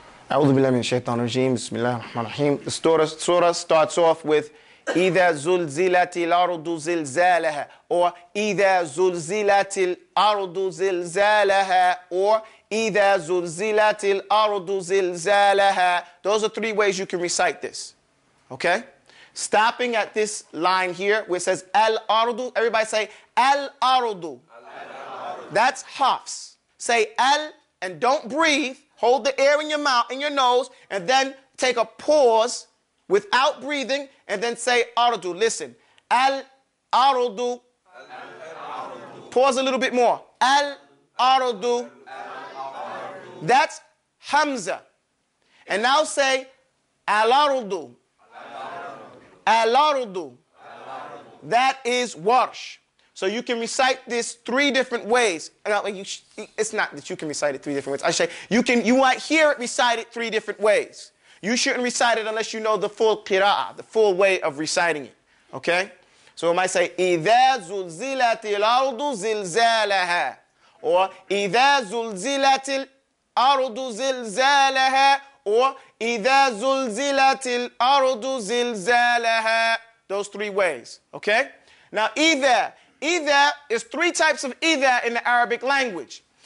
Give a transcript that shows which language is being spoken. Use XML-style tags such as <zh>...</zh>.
<ar>أعوذ بالله من الشيطان الرجيم بسم الله الرحمن الرحيم.</ar> <en>The surah starts off with</en> <ar>إذا زلزلت الأرض زلزالها, or إذا زلزلت الأرض زلزالها, or إذا زلزلت الأرض زلزالها.</ar> <en>Those are three ways you can recite this. Okay? Stopping at this line here where it says Al-Ardu, everybody say Al-Ardu. That's Hafs. Say Al and don't breathe. Hold the air in your mouth, in your nose, and then take a pause without breathing, and then say Ardu. Listen. Al-Ardu. Pause a little bit more. Al-Ardu. That's Hamza. And now say Al-Ardu. Al-Ardu. That is Warsh. So you can recite this three different ways. It's not that you can recite it three different ways. I say you might hear it recited three different ways. You shouldn't recite it unless you know the full qira'ah, the full way of reciting it. Okay? So it might say,</en> <ar>إِذَا زُلْزِلَتِ الْأَرْضُ زِلْزَالَهَا, or إِذَا زُلْزِلَتِ الْأَرْضُ زِلْزَالَهَا, or إِذَا زُلْزِلَتِ الْأَرْضُ زِلْزَالَهَا.</ar> <en>Those three ways. Okay? Now, either is three types of either in the Arabic language.</en>